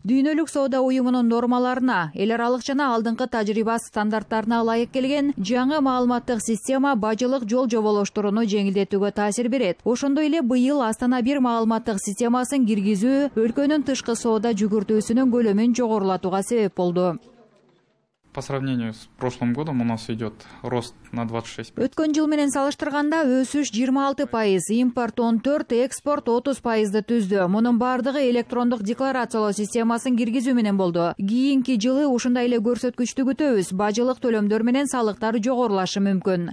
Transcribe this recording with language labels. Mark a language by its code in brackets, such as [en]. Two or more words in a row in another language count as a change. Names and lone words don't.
[ky] Дүйнөлүк соода уюмунун нормаларына, эл аралык жана алдыңкы тажрыйба стандарттарына ылайык келген жаңы маалыматтык система бажылык жол жоболоштурууну жеңилдетүүгө таасир берет. Ошондой эле быйыл Астана бир маалыматтык системасын киргизүү өлкөнүн тышкы соода жүгүртүүсүнүн көлөмүн жогорулатууга себеп болду. [ru] По сравнению с прошлым годом у нас идет рост на 26%. [ky] Өткөн жыл менен салыштырганда өсүш 26%, импорт 14%, экспорт 30%ды түздү. Мунун бардыгы электрондук декларациялоо системасын киргизүү менен болду. Кийинки жылы ушундай эле көрсөткүчтү күтөбүз. Бажылык төлөмдөр менен салыктар жогорулашы мүмкүн.